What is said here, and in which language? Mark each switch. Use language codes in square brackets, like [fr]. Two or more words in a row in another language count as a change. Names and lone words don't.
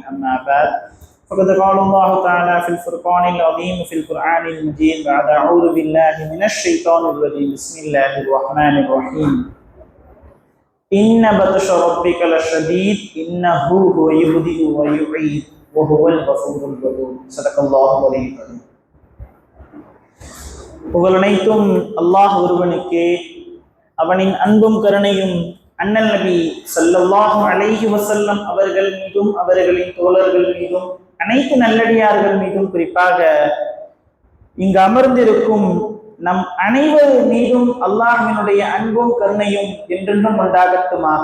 [ar] أما بعد، فقد قال الله تعالى في الفرقان العظيم في القرآن المجيد بعد أعوذ بالله من الشيطان الرجيم. بسم الله الرحمن الرحيم. إن بطش ربك لشديد إنه هو يبدئ ويعيد وهو الغفور الودود. صدق الله العلي العظيم. [ta] புகழனைத்தும் அல்லாஹ் ஒருவனுக்கே, அவனின் அன்பும் கருணையும் அண்ணல் நபி [ar] صلى الله عليه وسلم [ta] அவர்கள் மீதும் அவர்களின் தோழர்கள் மீதும் அனைத்து நல்லடியார்கள் மீதும் குறிப்பாக இங்கு அமர்ந்திருக்கும் நம் அனைவர் மீதும் அல்லாஹ்வினுடைய அன்பும் கருணையும் என்றென்றும் உண்டாகட்டுமாக.